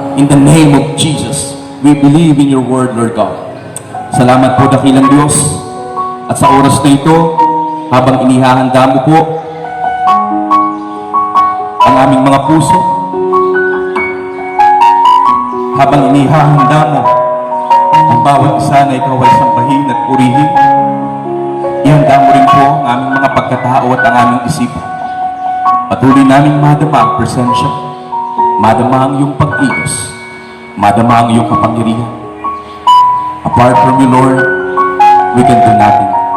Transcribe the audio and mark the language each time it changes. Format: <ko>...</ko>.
<en>In the name of Jesus, we believe in your word, Lord God.</en> <tl>Salamat po, dakilang Diyos. At sa oras na ito, habang inihahanda mo po ang aming mga puso, habang inihahanda mo ang bawat isa na ikaw ay sambahin at purihin, ihanda mo rin po ang aming mga pagkatao at ang aming isipan. Patuloy namin madama ang presensya, madama ang iyong pag-ilos, madama ang iyong kapangyarihan.</tl> <en>Apart from you, Lord, we can do nothing.</en>